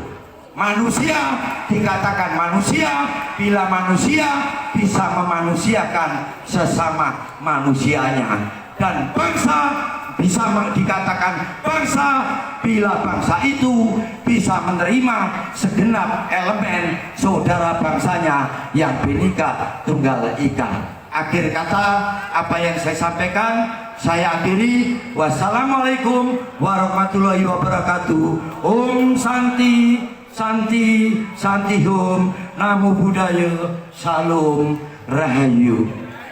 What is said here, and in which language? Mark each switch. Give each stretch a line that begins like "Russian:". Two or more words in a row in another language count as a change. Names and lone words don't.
Indonesian: Manusia dikatakan manusia bila manusia bisa memanusiakan sesama manusianya, dan bangsa bisa dikatakan bangsa bila bangsa itu bisa menerima segenap elemen saudara bangsanya yang Bhinneka Tunggal Ika. Akhir kata, apa yang saya sampaikan saya akhiri.
Arabic: والسلام عليكم ورحمة الله وبركاته.
Sanskrit: Om Santi Santi Santi Hum.
Pali: Namo Buddhaya.
Indonesian: Salam Rahayu.